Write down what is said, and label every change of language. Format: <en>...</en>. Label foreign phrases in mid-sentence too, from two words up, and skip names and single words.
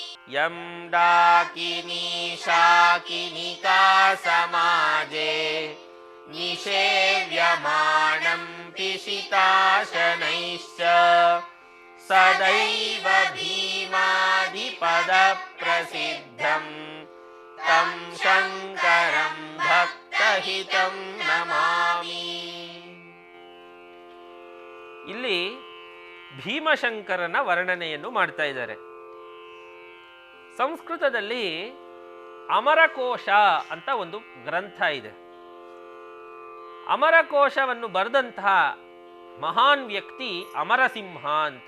<sa>यं डाकिनी शाकिनिका समाजे निषेव्यमाणं पिशिताशनैश्च सदैव भीमादिपदप्रसिद्धम् तं शङ्करं भक्तहितं नमामि.</sa> <kn>ಇಲ್ಲಿ ಭೀಮಶಂಕರನ ವರ್ಣನೆಯನ್ನು ಮಾಡ್ತಾ ಇದ್ದಾರೆ. ಸಂಸ್ಕೃತದಲ್ಲಿ ಅಮರಕೋಶ ಅಂತ ಒಂದು ಗ್ರಂಥ ಇದೆ. ಅಮರಕೋಶವನ್ನು ಬರೆದಂತಹ ಮಹಾನ್ ವ್ಯಕ್ತಿ ಅಮರಸಿಂಹ ಅಂತ.</kn>